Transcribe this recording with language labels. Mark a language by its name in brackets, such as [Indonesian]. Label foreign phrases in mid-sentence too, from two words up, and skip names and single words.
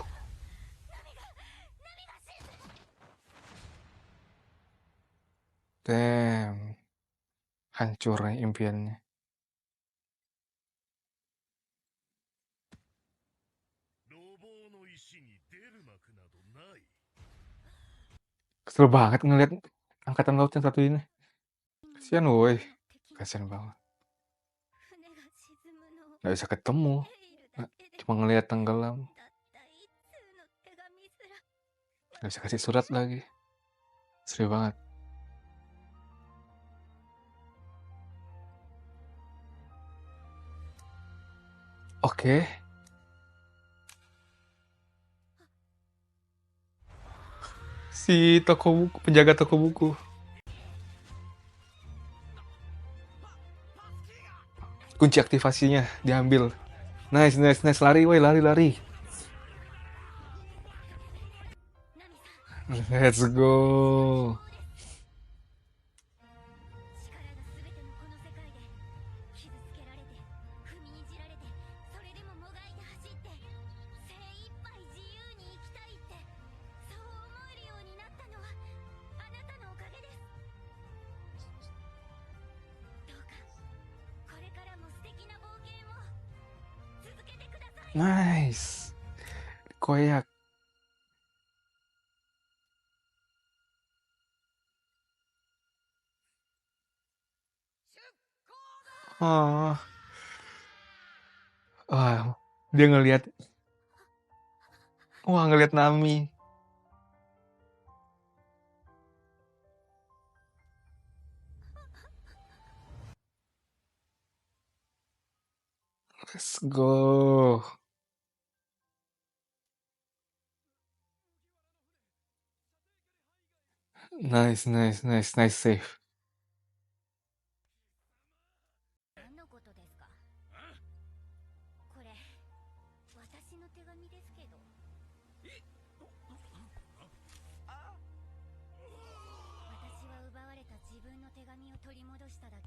[Japanese] 波が沈む。 [Indonesian] damn. Hancur nih impiannya. [Japanese] 路傍の石に出る幕などない。 [Indonesian] Kesel banget ngeliat angkatan laut yang satu ini. Kasian woi. Kasian banget. [Japanese] 船が沈むのを [Indonesian] Nggak bisa ketemu. [Japanese] 見ているだけで [Indonesian] Cuma ngeliat tenggelam. [Japanese] たった一通の手紙すら [Indonesian] Nggak bisa kasih surat lagi. Sedih banget. Oke. Si toko buku, penjaga toko buku. kunci aktivasinya diambil. [English] Nice, nice, nice. [Indonesian] Lari, woi, lari, lari. [Japanese] ナミさん [English] Let's go. [Japanese] 力が全てのこの世界で傷つけられて踏みにじられてそれでももがいて走って精一杯自由に生きたいってそう思えるようになったのはあなたのおかげです。どうかこれからも素敵な冒険を続けてください。 [Indonesian] Nice. Koyak. Oh. Wah, dia ngelihat. Wah, ngelihat Nami. [English] Let's go. Nice, nice, nice, nice save. [Japanese] 何のことですか？これ私の手紙ですけど。私は奪われた自分の手紙を取り戻しただけ。